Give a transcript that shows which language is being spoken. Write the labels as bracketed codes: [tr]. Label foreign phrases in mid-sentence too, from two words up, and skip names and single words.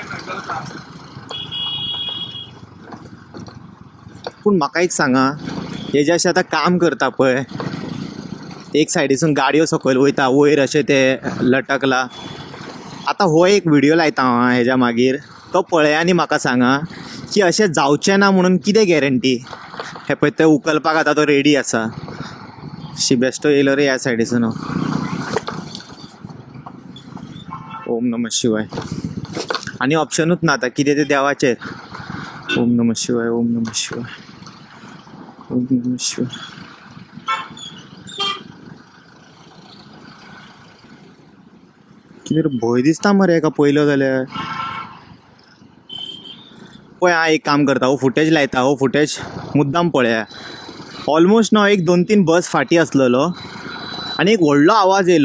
[kok] पूण म्हाका एक सांगा, हे जे अशें आतां काम करता पळय एक सायडीसून गाडयो सकयल वयता वयर अशें ते लटकला. आतां हो एक व्हिडिओ लायता हांव हेज्या मागीर तो पळया आनी म्हाका सांगा की अशें जावचें ना म्हणून कितें गॅरंटी. हे पळय ते उखलपाक आतां तो रेडी आसा. बेश्टो येयलो रे ह्या सायडीसून. [sa] ओम नमः शिवाय. [kok] आनी ऑप्शनूच ना आतां कितें तें देवाचेर. [sa] ओम नमः शिवाय ओम नमः शिवाय ओम नमः शिवाय. [kok] कितें भंय दिसता मरे एका पयलो जाल्यार. पळय हांव एक काम करता, हो फुटेज लायता. हो फुटेज मुद्दाम पळया. ऑलमोस्ट न्हू एक 2-3 बस फाटी आसलेलो आनी एक व्हडलो आवाज येयलो.